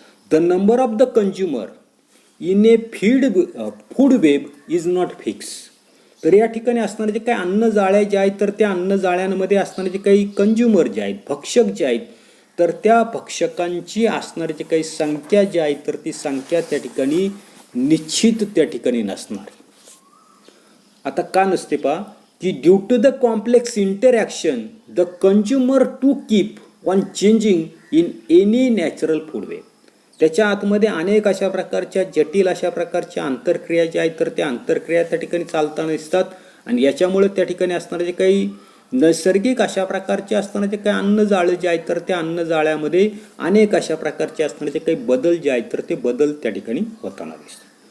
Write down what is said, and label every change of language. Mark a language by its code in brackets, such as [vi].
[en] The number of the consumer in a food web is not fix. [mr] तर या ठिकाणी असणारे जे काही अन्न जाळ्या जे आहेत तर त्या अन्न जाळ्यांमध्ये असणारे जे काही कंझ्युमर जे आहेत भक्षक जे आहेत तर त्या भक्षकांची असणारी जी काही संख्या जी आहे तर ती संख्या त्या ठिकाणी निश्चित त्या ठिकाणी नसणार. आता का नसते पहा की [en] Due to the complex interaction the consumer to keep on changing in any natural food web. [mr] त्याच्या आतमध्ये अनेक अशा प्रकारच्या जटिल अशा प्रकारच्या आंतरक्रिया ज्या आहेत तर त्या आंतरक्रिया त्या ठिकाणी चालताना दिसतात. आणि याच्यामुळे त्या ठिकाणी असणारे जे काही नैसर्गिक अशा प्रकारचे असताना जे काही अन्न जाळं जे आहेत तर त्या अन्न जाळ्यामध्ये अनेक अशा प्रकारचे असणारे जे काही बदल जे आहेत तर ते बदल त्या ठिकाणी होताना दिसतात.